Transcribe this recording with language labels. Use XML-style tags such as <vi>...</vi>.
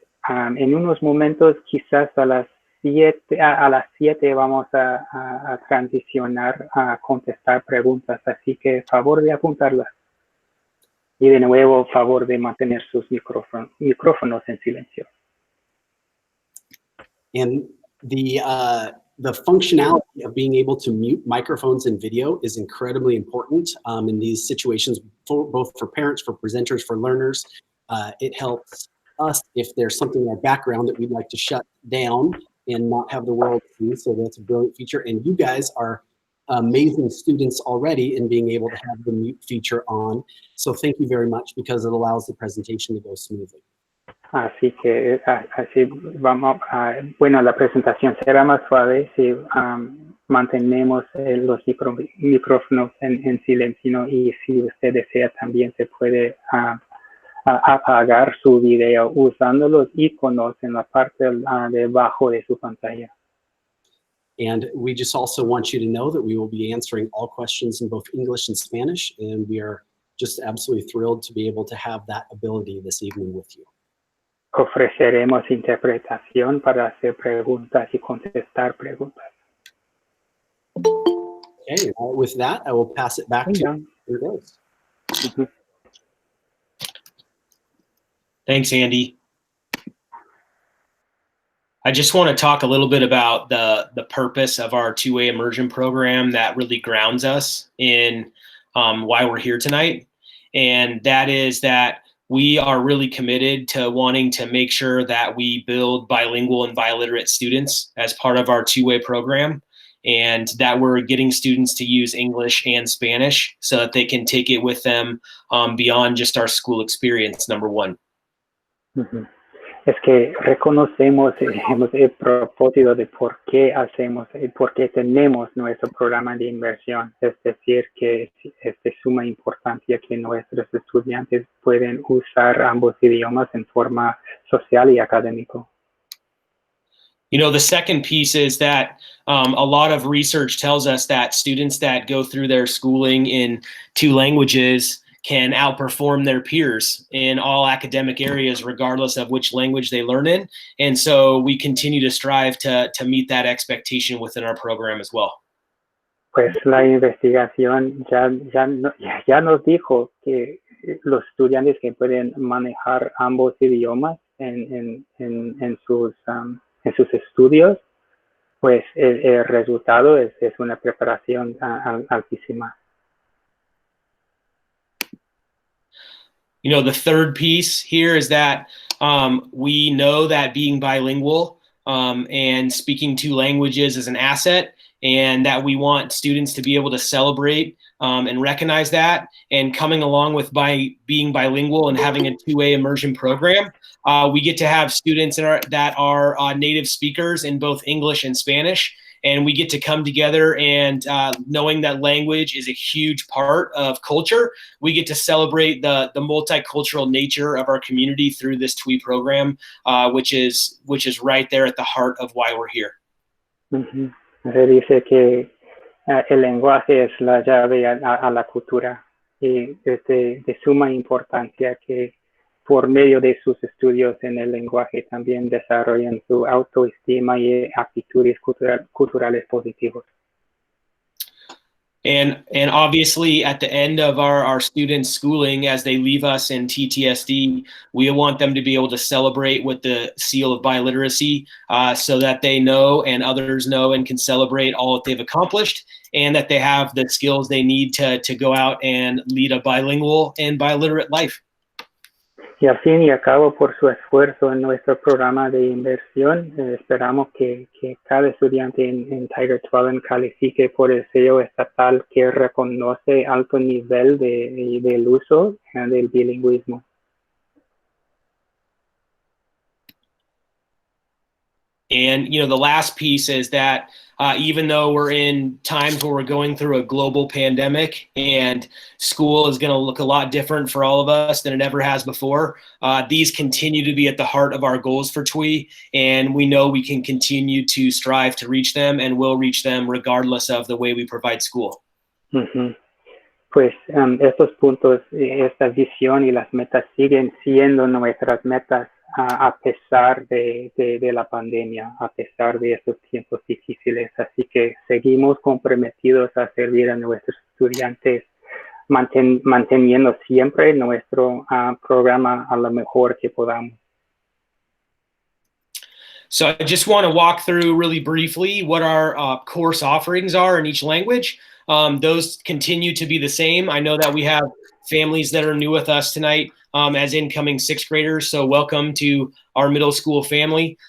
<es>En unos momentos, quizás a las 7 vamos a transicionar a contestar preguntas, así que favor de apuntarlas. Y de nuevo, favor de mantener sus micrófonos en silencio.</es> <en>And the functionality of being able to mute microphones and video is incredibly important in these situations, both for parents, for presenters, for learners. It helps us if there's something in our background that we'd like to shut down and not have the world see. So that's a brilliant feature. And you guys are amazing students already in being able to have the mute feature on. So thank you very much, because it allows the presentation to go smoothly.</en> <es>Así que así vamos bueno, la presentación será más suave si mantenemos los micrófonos en silencio, y si usted desea también se puede apagar su video usando los iconos en la parte debajo de su pantalla.</es> <en>And we just also want you to know that we will be answering all questions in both English and Spanish, and we are just absolutely thrilled to be able to have that ability this evening with you.</en> <es>Ofreceremos interpretación para hacer preguntas y contestar preguntas.</es> <en>Okay, with that, I will pass it back to you guys. Mm-hmm. Thanks, Andy. I just want to talk a little bit about the purpose of our two-way immersion program that really grounds us in why we're here tonight. And that is that we are really committed to wanting to make sure that we build bilingual and biliterate students as part of our two-way program, and that we're getting students to use English and Spanish so that they can take it with them beyond just our school experience, number one. Mm-hmm.</en> <es>Es que reconocemos el propósito de por qué tenemos nuestro programa de inmersión. Es decir, que es de suma importancia que nuestros estudiantes pueden usar ambos idiomas en forma social y académico.</es> <en>You know, the second piece is that a lot of research tells us that students that go through their schooling in 2 languages can outperform their peers in all academic areas, regardless of which language they learn in. And so we continue to strive to meet that expectation within our program as well.</en> <es>Pues la investigación ya nos dijo que los estudiantes que pueden manejar ambos idiomas en sus estudios, pues el resultado es una preparación altísima.</es> <en>You know, the third piece here is that we know that being bilingual and speaking two languages is an asset, and that we want students to be able to celebrate and recognize that. And coming along with being bilingual and having a two-way immersion program, we get to have students that are native speakers in both English and Spanish. And we get to come together, and knowing that language is a huge part of culture, we get to celebrate the multicultural nature of our community through this TWI program, which is right there at the heart of why we're here. Uh-huh.</en> <es>Se dice que el lenguaje es la llave a la cultura, y es de suma importancia que por medio de sus estudios en el lenguaje también desarrollen su autoestima y actitudes culturales positivas.</es> <en>And obviously, at the end of our students' schooling, as they leave us in TTSD, we want them to be able to celebrate with the seal of biliteracy, so that they know and others know and can celebrate all that they've accomplished, and that they have the skills they need to go out and lead a bilingual and biliterate life.</en> <es>Y al fin y al cabo, por su esfuerzo en nuestro programa de inversión, esperamos que cada estudiante en Tigard-Tualatin califique por el sello estatal que reconoce alto nivel del uso del bilingüismo.</es> <en>And, you know, the last piece is that even though we're in times where we're going through a global pandemic and school is going to look a lot different for all of us than it ever has before, these continue to be at the heart of our goals for TWI, and we know we can continue to strive to reach them, and will reach them regardless of the way we provide school. Uh-huh.</en> <es>Pues estos puntos, esta visión y las metas siguen siendo nuestras metas a pesar de la pandemia, a pesar de estos tiempos difíciles. Así que seguimos comprometidos a servir a nuestros estudiantes, manteniendo siempre nuestro programa a lo mejor que podamos.</es> <en>So I just want to walk through really briefly what our course offerings are in each language. Those continue to be the same. I know that we have families that are new with us tonight as incoming sixth graders, so welcome to our middle school family.</en>